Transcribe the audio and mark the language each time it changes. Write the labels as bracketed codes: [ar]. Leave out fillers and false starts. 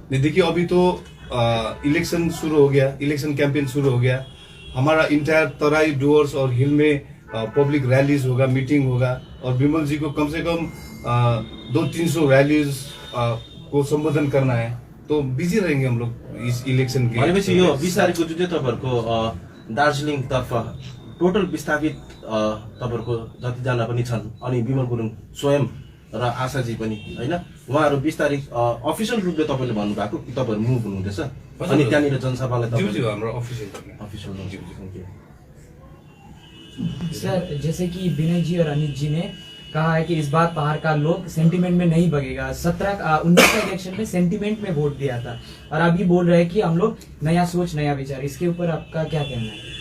[hi] नहीं, देखिए अभी तो इलेक्शन शुरू हो गया, इलेक्शन कैंपेन शुरू हो गया। हमारा इंटायर तराई, डुवर्स और हिल में पब्लिक रैलीज होगा, मीटिंग होगा और विमल जी को कम से कम 200-300 रैलीज को संबोधन करना है। तो बिजी रहेंगे हम लोग इस इलेक्शन के। [ne] भनेपछि यो 20 तारिखको जुन चाहिँ तपाईँहरूको दार्जिलिङतर्फ टोटल विस्थापित तपाईँहरूको जतिजना पनि छन्, अनि विमल गुरुङ स्वयं र आशाजी पनि होइन, उहाँहरू 20 तारिख अफिसियल रूपले तपाईँले भन्नुभएको कि तपाईँहरू मुभ हुनुहुँदैछ, अनि त्यहाँनिर जनसभालाई हाम्रो अफिसियल [hi] सर, जैसे कि विनय जी और अनित जी ने कहा है कि इस बार पहाड़ का लोग सेंटिमेंट में नहीं बगेगा। 19 का इलेक्शन में सेंटिमेंट में वोट दिया था और अभी बोल रहे हैं कि हम लोग नया सोच नया विचार। इसके ऊपर आपका क्या कहना है?